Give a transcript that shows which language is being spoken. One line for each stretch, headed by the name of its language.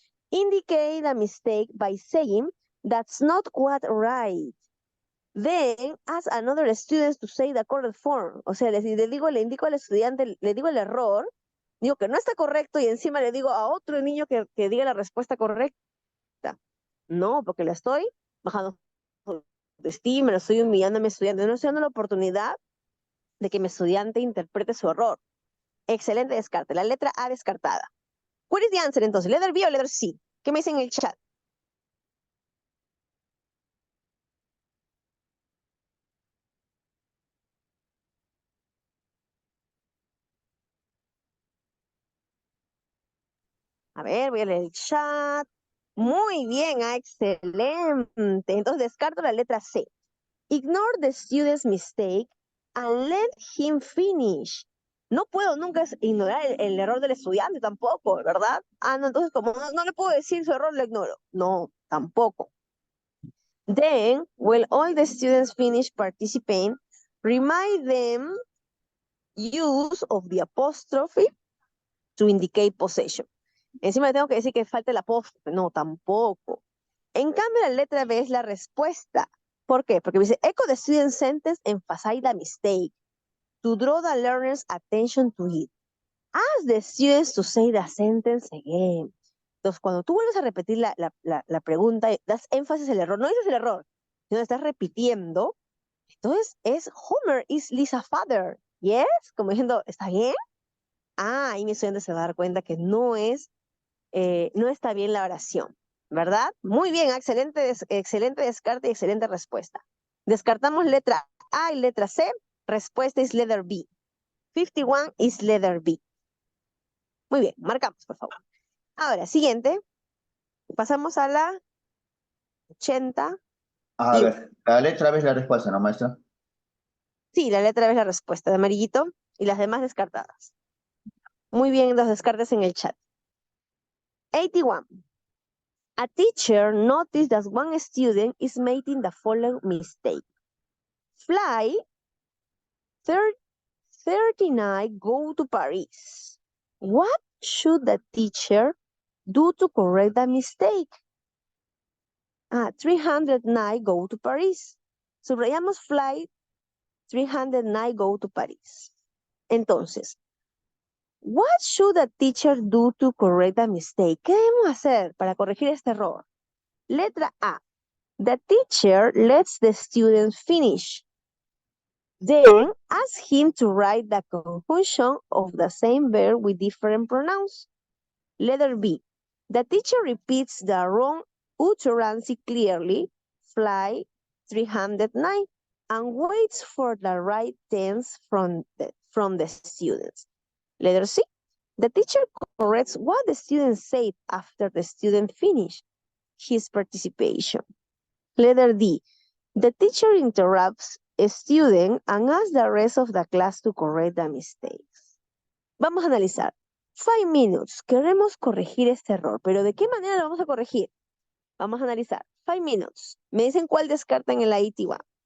English: Indicate a mistake by saying that's not quite right. Then ask another student to say the correct form.
Spanish: O sea, le indico al estudiante, le digo el error, digo que no está correcto y encima le digo a otro niño que diga la respuesta correcta. No, porque le estoy bajando de estima, lo estoy humillando a mi estudiante. No estoy dando la oportunidad de que mi estudiante interprete su error. Excelente descarte. La letra A descartada. ¿Cuál es the answer entonces? ¿Letter B o letter C? ¿Qué me dicen en el chat? A ver, voy a leer el chat. Muy bien, excelente. Entonces descarto la letra C.
English: Ignore the student's mistake and let him finish.
Spanish: No puedo nunca ignorar el error del estudiante tampoco, ¿verdad? Ah, no, entonces como no le puedo decir su error, lo ignoro. No, tampoco.
English: Then, when all the students finish participating, remind them use of the apostrophe to indicate possession.
Spanish: Encima le tengo que decir que falta el apóstrofe. No, tampoco. En cambio, la letra B es la respuesta. ¿Por qué? Porque me dice,
English: echo the student sentence, emphasize the mistake, to draw the learner's attention to it. Ask the students to say the sentence again.
Spanish: Entonces, cuando tú vuelves a repetir la pregunta, das énfasis al error. No dices el error, sino estás repitiendo.
English: Entonces, es Homer is Lisa's father. ¿Yes?
Spanish: Como diciendo, ¿está bien? Ah, ahí mi estudiante se va a dar cuenta que no está bien la oración, ¿verdad? Muy bien, excelente descarte y excelente respuesta. Descartamos letra A y letra C. Respuesta es letter B.
English: 51 is letter B.
Spanish: Muy bien, marcamos, por favor. Ahora, siguiente. Pasamos a la 80. A ver, la letra B es la respuesta, ¿no, maestra? Sí, la letra B es la respuesta de amarillito y las demás descartadas. Muy bien, los descartes en el chat. 81.
English: A teacher noticed that one student is making the following mistake. Fly 39 go to Paris. What should the teacher do to correct the mistake? 309 go to Paris. Subrayamos flight 309 go to Paris. Entonces, what should the teacher do to correct the mistake?
Spanish: ¿Qué debemos hacer para corregir este error? Letra A.
English: The teacher lets the student finish. Then ask him to write the conjunction of the same verb with different pronouns. Letter B. The teacher repeats the wrong utterance clearly, fly 309, and waits for the right tense from the students. Letter C. The teacher corrects what the student said after the student finished his participation. Letter D. The teacher interrupts a student and asks the rest of the class to correct the mistakes.
Spanish: Vamos a analizar. 5 minutes. Queremos corregir este error, pero ¿de qué manera lo vamos a corregir? Vamos a analizar. 5 minutes. Me dicen cuál descartan en la ITIWA.